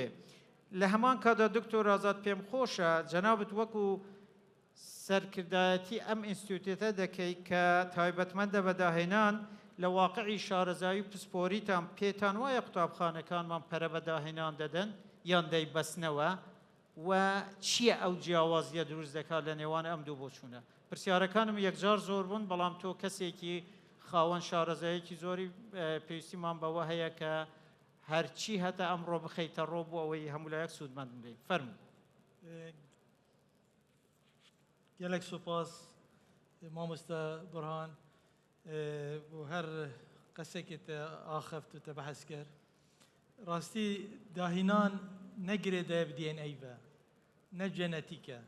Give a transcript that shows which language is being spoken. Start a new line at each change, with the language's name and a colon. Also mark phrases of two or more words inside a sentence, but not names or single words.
Central Kurdish: لە هەمان کاتدا دکتۆر ئازاد پێم خۆشە جەنابەت وەکو سەرکردایەتی ئەم ئینستیتوتە دەکەی کە تایبەتمەندە بە داهێنان لە واقعی شارەزایی و پسپۆریتان پێتان وایە قوتابخانەکانمان پەرە بە داهێنان دەدەن یان دەیبەستنەوە و چییە ئەو جیاوازیە دروست دەکات لە نێوان ئەم دوو بۆچوونە؟ پرسیارەکانم یەکجار زۆر بوون، بەڵام تۆ کەسێکی خاوەن شارەزاییەکی زۆری پێویستیمان بەوە هەیە کە هەرچی هەتا ئەمڕۆ بخەیتە ڕۆ بۆ ئەوەی هەمولایەک سوودمەند بێ. فەرموو.
Kurdish: gelek spas mamosta Burhan bu her qesekê te axeft û te behs kir. Rastî dahînan ne girê de DNA ve, ne genetîk e.